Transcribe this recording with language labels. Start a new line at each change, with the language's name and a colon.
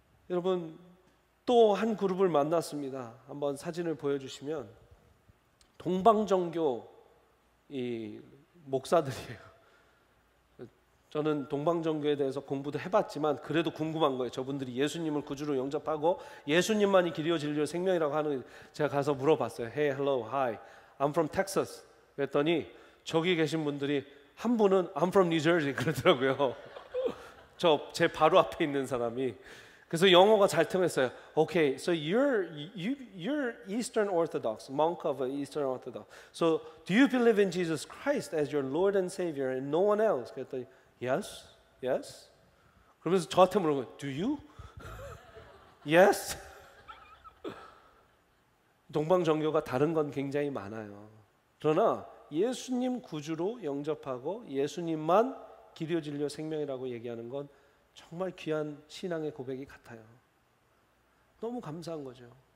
Korean: 여러분 또 한 그룹을 만났습니다. 한번 사진을 보여주시면 동방정교 이 목사들이에요. 저는 동방정교에 대해서 공부도 해봤지만 그래도 궁금한 거예요. 저분들이 예수님을 구주로 영접하고 예수님만이 길이요 진리요 생명이라고 하는 제가 가서 물어봤어요.
English: Hey, hello, hi, I'm from Texas.
Korean: 그랬더니 저기 계신 분들이 한 분은
English: I'm from New Jersey
Korean: 그러더라고요. 저 제 바로 앞에 있는 사람이. 그래서 영어가 잘 통했어요.
English: Okay, so you're Eastern Orthodox, monk of Eastern Orthodox. So do you believe in Jesus Christ as your Lord and Savior and no one else?
Korean: 그랬더니
English: Yes, yes.
Korean: 그러면서 저한테 물어보고
English: Do you? Yes.
Korean: 동방정교가 다른 건 굉장히 많아요. 그러나 예수님 구주로 영접하고 예수님만 길이요 진리요 생명이라고 얘기하는 건 정말 귀한 신앙의 고백이 같아요. 너무 감사한 거죠.